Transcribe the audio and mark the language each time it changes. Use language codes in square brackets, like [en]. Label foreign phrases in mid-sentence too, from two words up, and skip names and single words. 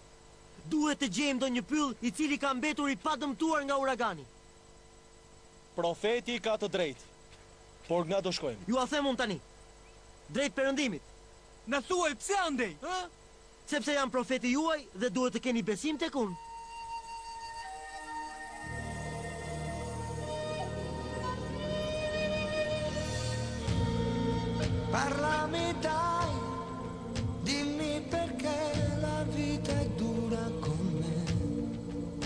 [sq] Duhet të gjejmë ndonjë pyll i cili ka mbetur i padëmtuar nga uragani. Profeti ka të drejtë. Por nga do shkojmë? Ju a them unë tani. Drejt perëndimit. Na thuaj pse andej? Sepse jam profeti juaj dhe duhet të keni besim tek unë. [it] Parlami dai, dimmi perché la vita è dura con me.